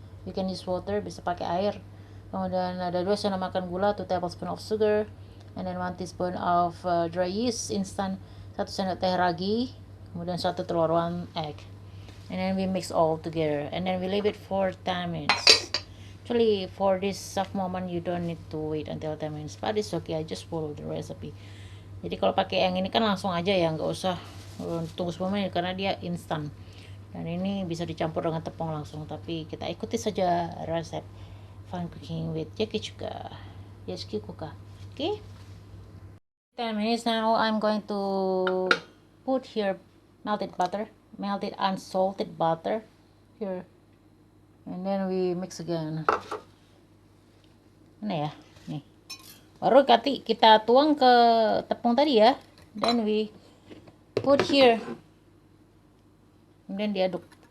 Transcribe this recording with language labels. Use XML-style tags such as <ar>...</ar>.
<en>You can use water,</en> <id>bisa pakai air. Kemudian ada 2 sendok makan gula,</id> <en>2 tablespoon of sugar, and then 1 teaspoon of dry yeast instant,</en> <id>1 sendok teh ragi, kemudian 1 telur,</id> <en>1 egg. And then we mix all together, and then we leave it for 10 minutes. Actually, for this soft moment you don't need to wait until 10 minutes, but it's okay, I just follow the recipe.</en> <id>Jadi kalau pakai yang ini kan langsung aja ya, nggak usah tunggu 10 menit karena dia instan. Dan ini bisa dicampur dengan tepung langsung, tapi kita ikuti saja resep Fun Cooking with Jackie juga.</id> <en>Jackie Kuka. Okay? 10 minutes now, I'm going to put here melted unsalted butter here. And then we mix again.</en> <id>Mana ya? Nih. Baru kita tuang ke tepung tadi ya.</id> <en>Then we put here.</en> <id>Kemudian diaduk.</id>